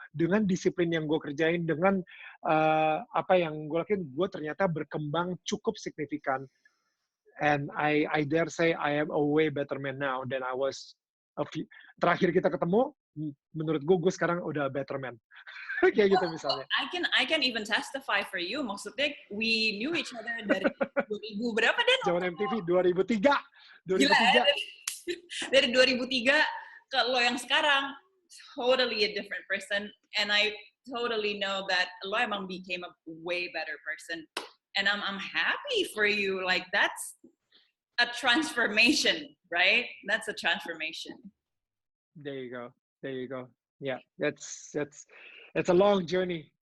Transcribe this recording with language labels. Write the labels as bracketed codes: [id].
[id] Dengan disiplin yang gue kerjain, dengan apa yang gue lakuin, gue ternyata berkembang cukup signifikan. [en] And I dare say I am a way better man now than I was terakhir kita ketemu, menurut gue sekarang udah better man. Kayak gitu misalnya. I can even testify for you. [id] Maksudnya we knew each other dari 2000 berapa deh? Zaman MTV 2003. Gila, dari 2003 ke lo yang sekarang, totally a different person. [en] And I totally know that lo emang became a way better person. And I'm happy for you. Like that's a transformation, right? That's a transformation. There you go. Yeah, that's a long journey.